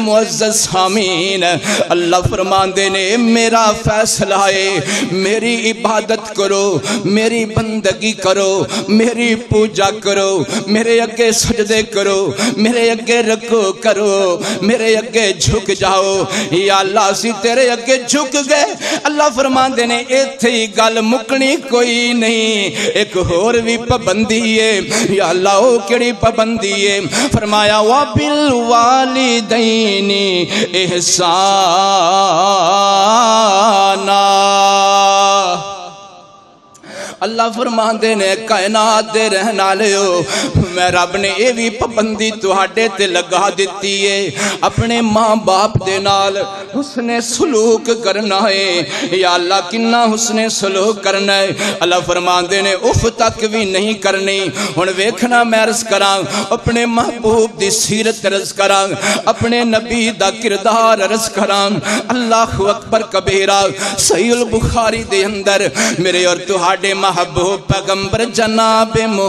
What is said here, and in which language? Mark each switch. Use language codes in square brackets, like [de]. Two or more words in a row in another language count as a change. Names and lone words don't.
[pa] معزز سامعین اللہ فرماندے نے میرا فیصلہ ہے میری عبادت کرو میری بندگی کرو میری پوجا کرو میرے اگے سجدے کرو میرے اگے رکو کرو میرے اگے جھک جاؤ یا اللہ سی تیرے اگے جھک گئے اللہ فرماندے نے ایتھے ہی گل مکنی کوئی نہیں ایک اور بھی پابندی ہے یا اللہ او کیڑی پابندی ہے فرمایا [ar] وَبِالْوَالِدَيْنِ احسانا [pa] اللہ فرماندے نے کائنات دے رہن والے ہو میں رب نے یہ بھی پابندی تہاڈے تے لگا دیتی ہے اپنے ماں باپ دے نال حسن سلوک کرنا ہے یا اللہ کنا حسن سلوک کرنا ہے اللہ فرماندے نے اف تک بھی نہیں کرنی ہن ویکھنا میں عرض کراں اپنے محبوب دی سیرت عرض کراں اپنے نبی دا کردار عرض کراں [ar] اللہ اکبر کبیرہ [pa] صحیح البخاری دے اندر میرے اور تہاڈے محبوب پیغمبر جناب